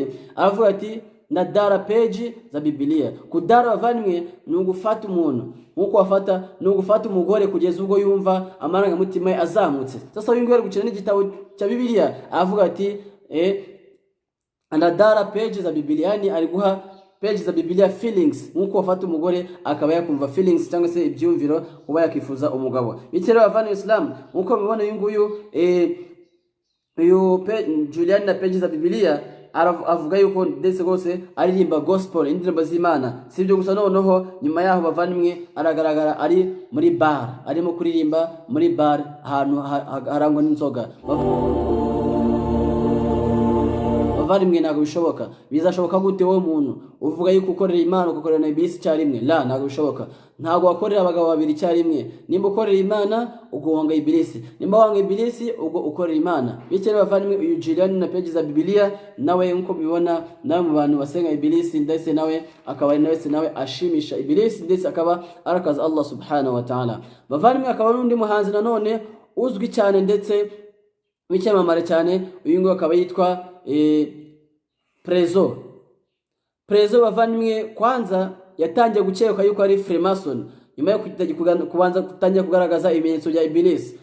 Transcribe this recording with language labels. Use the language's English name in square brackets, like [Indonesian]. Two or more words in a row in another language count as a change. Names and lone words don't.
[Kinyarwanda] Aravuga ati [Swahili] nadara peji za Biblia. [Kinyarwanda] Kudara bavandimwe ni ugufata umuntu nkuko wafata, ni ugufata umugore kugeza ubwo yumva amarangamutima ye azamutse. Sasa uyu nguyu ari gukina n'igitabo cya Biblia, aravuga ati [Swahili] anadara peji za Biblia, [Kinyarwanda] yani ari guha peji za Biblia feelings, nkuko wafata umugore akaba yakumva feelings cyangwa se ibyumviro kuba yakifuza umugabo. Bityo bavandimwe Islam nkuko mubona uyu nguyu Juliani na peji za Biblia avuga yuko ndetse gose aririmba gospel, indirimbo z'Imana. Si ibyo gusa, noneho nyuma yaho bavandimwe aragaragara ari muri bar, arimo kuririmba muri bar ahantu harangwa n'inzoga. Bavandimwe ntabwo bishoboka. Bizashoboka gute wowe umuntu uvuga yuko ukorera Imana ugakorera na Ibilisi cyarimwe? La, ntabwo bishoboka. Ntabwo wakorera abagabo babiri cyarimwe. Nimba ukorera Imana ubwo wanga Ibilisi, nimba wanga Ibilisi ubwo ukorera Imana. Bityo bavandimwe uyu Juliani na peji za Biblia nawe nkuko bibona nawe mu bantu basenga Ibilisi, ndetse nawe akaba ari nawe ashimisha Ibilisi, ndetse akaba arakaza [Arabic] الله سبحانه وتعالى. [Kinyarwanda] Bavandimwe akaba n'undi muhanzi nanone uzwi cyane ndetse w'icyamamare cyane, uyu nguyu akaba yitwa Prezo bavandimwe. Kwanza yatangiye gukeka yuko ari Freemason nyuma yo kubanza gutangira kugaragaza ibimenyetso bya Ibilisi.